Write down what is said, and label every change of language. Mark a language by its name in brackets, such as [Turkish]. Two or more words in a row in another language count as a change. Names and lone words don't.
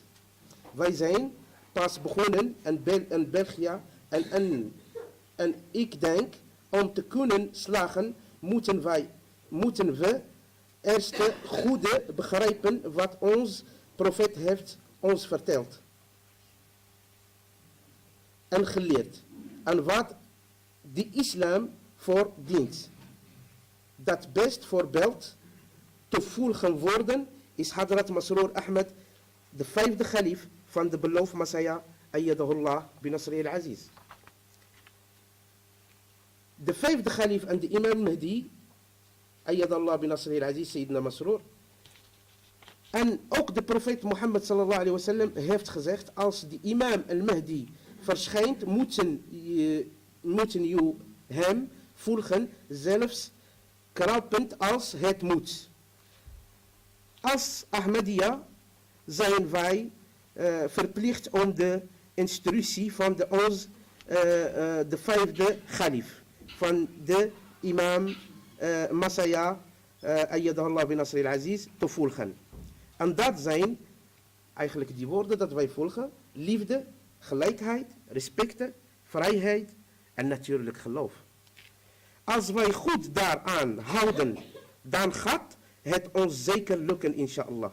[Dutch] Wij zijn pas begonnen in België en ik denk, om te kunnen slagen, moeten we eerst goed begrijpen wat ons profeet heeft ons verteld en geleerd en wat de islam voor dient. Dat best voorbeeld te volgen worden is Hadrat Masroor Ahmed, de 5e khalif van de beloofde Messiah, [Arabic] أيده الله بنصره العزيز. [Dutch] De 5e khalif en de imam Mahdi, [Arabic] أيده الله بنصره العزيز, [Dutch] Sayyidina Masroor. En ook de profeet Mohammed [Arabic] صلى الله عليه وسلم [Dutch] heeft gezegd, als de imam al-Mahdi verschijnt, moeten je hem volgen, zelfs kruipend als het moet. Als Ahmadiyya zijn wij verplicht om de instructie van de 5e khalif, van de imam Masaya, [Arabic] أيده الله بنصره العزيز, [Dutch] te volgen. En dat zijn eigenlijk die woorden dat wij volgen: liefde, gelijkheid, respect, vrijheid en natuurlijk geloof. Als wij goed daaraan houden, dan gaat het ons zeker lukken, inshallah.